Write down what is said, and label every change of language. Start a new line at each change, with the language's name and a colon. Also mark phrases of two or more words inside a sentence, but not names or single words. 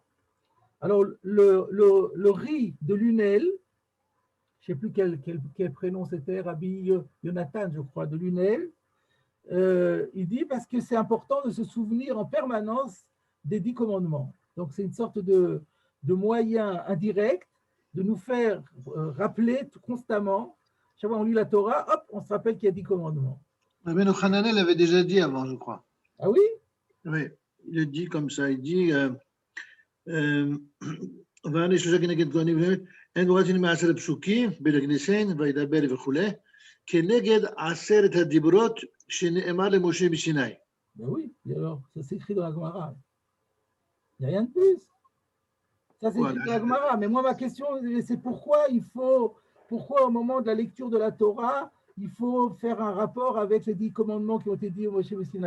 French: Alors, le riz de Lunel, je ne sais plus quel prénom c'était, Rabbi Yonatan, je crois, de Lunel, il dit parce que c'est important de se souvenir en permanence des 10 commandements. Donc, c'est une sorte de moyen indirect de nous faire rappeler constamment. Chaque fois qu'on lit la Torah, hop, on se rappelle qu'il y a 10 commandements. Mais Hananel l'avait déjà dit avant, je crois. Ah oui? Oui, il a dit comme ça, il dit
Hebrew: אין מורתין מעשר פסוקים בלגנסן וידבר וכולי כנגד 10 הדיברות שנאמר למשה בסיני.
French: Ben oui, alors, ça s'écrit dans la Gemara. Il n'y a rien de plus. Ça s'écrit dans la Gemara. Mais moi, ma question, c'est pourquoi au moment de la lecture de la Torah, il faut faire un rapport avec les 10 commandements qui ont été dits au Moshe Sinai.